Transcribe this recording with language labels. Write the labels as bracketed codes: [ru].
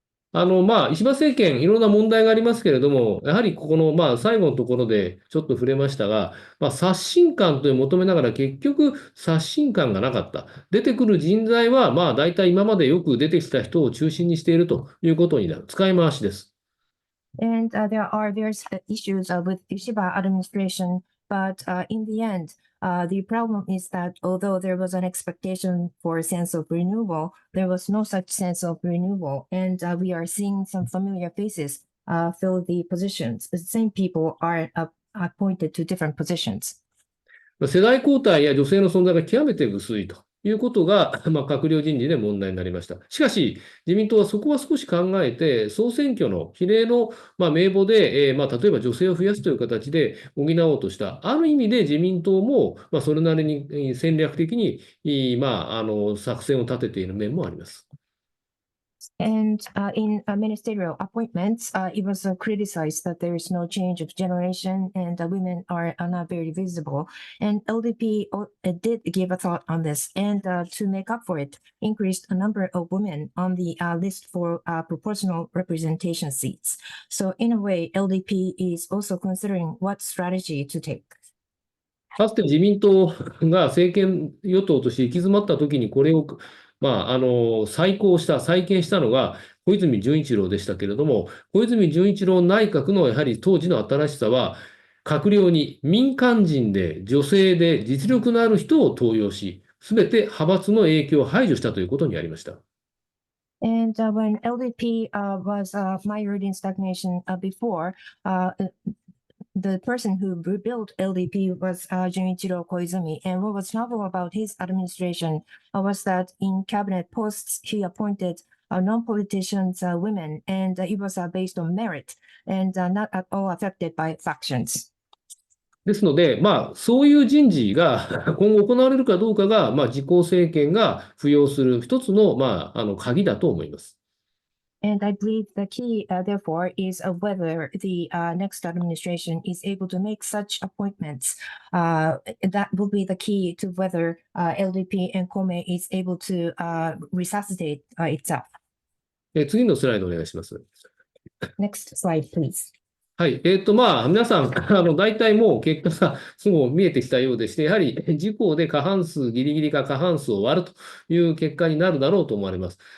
[ja] 石破政権、いろんな問題がありますけれども、やはりここの、最後のところでちょっと触れましたが、刷新感という求めながら、結局、刷新感がなかった。出てくる人材は、大体今までよく出てきた人を中心にしているということになる。使い回しです。 [en] And there are various issues with Ishiba administration, but in the end, the problem is that although there was an expectation for a sense of renewal, there was no such sense of renewal, and we are seeing some familiar faces fill the positions. The same people are appointed to different positions. [ja] 世代交代や女性の存在が極めて薄いということが、閣僚人事で問題になりました。しかし、自民党はそこは少し考えて、総選挙の比例の、名簿で、例えば女性を増やすという形で補おうとした。ある意味で自民党も、それなりに戦略的に、作戦を立てている面もあります。 [en] And in ministerial appointments, it was criticized that there is no change of generation and women are not very visible. And LDP did give a thought on this, and to make up for it, increased a number of women on the list for proportional representation seats. So in a way, LDP is also considering what strategy to take. [ja] かつて自民党が政権与党として行き詰まったときにこれを再建したのが小泉純一郎でしたけれども、小泉純一郎内閣のやはり当時の新しさは、閣僚に民間人で女性で実力のある人を登用し、すべて派閥の影響を排除したということにありました。 [en] And when LDP was mired in stagnation before, the person who rebuilt LDP was Junichiro Koizumi. And what was novel about his administration was that in cabinet posts, he appointed non-politicians, women, and it was based on merit and not at all affected by factions. [ja] ですので、そういう人事が今後行われるかどうかが、自公政権が付与する一つの、鍵だと思います。 [en] And I believe the key, therefore, is whether the next administration is able to make such appointments. That will be the key to whether LDP and Kome is able to resuscitate itself. [ja] 次のスライドお願いします。 [en] Next slide, please. [ja] はい。皆さん、大体もう結果がすぐ見えてきたようでして、やはり自公で過半数、ギリギリか過半数を割るという結果になるだろうと思われます。